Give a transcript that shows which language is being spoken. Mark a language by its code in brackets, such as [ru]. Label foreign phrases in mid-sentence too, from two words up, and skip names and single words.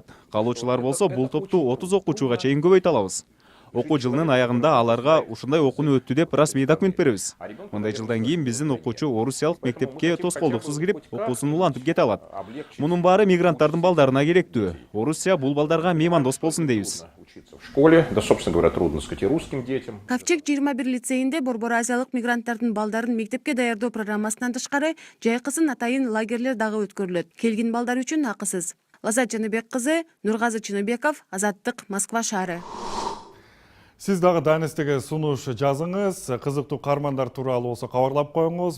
[ky] Калуучулар болсо бул топту 30 окуучуга чейин көбөйтө алабыз. Окуу жылынын аягында аларга ушундай окууну өттү деп расмий документ беребиз. Мындай жылдан кийин биздин окуучу орусиялык мектепке тоскоолдуксуз кирип, окуусун улантып кете алат. Мунун баары мигранттардын балдарына керектүү. Орусия бул балдарга меймандос болсун дейбиз. [ru] в школе, да, собственно говоря, трудно сказать, и русским детям. [ky] Кавчек 21 лицейинде борбор азиялык мигранттардын балдарын мектепке даярдоо программасынан тышкары жайкысын атайын лагерлер дагы өткөрүлөт. Келгин балдар үчүн акысыз. Лазат Жаныбек кызы, Нургазы Чыныбеков, Азаттык, Москва шаары. Сиз дагы Данистеге сунуш жазыңыз, кызыктуу каармандар тууралуу болсо кабарлап коюңуз.